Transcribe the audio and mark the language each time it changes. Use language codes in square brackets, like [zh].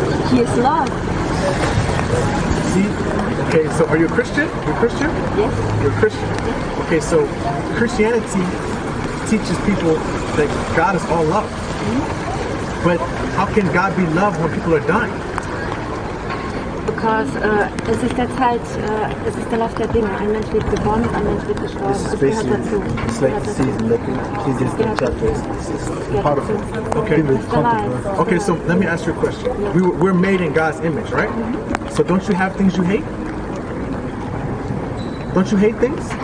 [en] He is love. See? Okay, so are you a Christian? You're a Christian? Yes. You're a Christian? Yes. Okay, so Christianity teaches people that God is all love. But how can God be love when people are dying? [de] Because es ist der Zeit, es ist der Lauf der Dinge. Ein Mensch wird geboren, ein Mensch wird gestorben. Es gehört dazu. [en] It's like the season, like Ecclesiastes chapter. It's part of it. Okay. Okay, so let me ask you a question. We're made in God's image, right? So don't you have things you hate? Don't you hate things?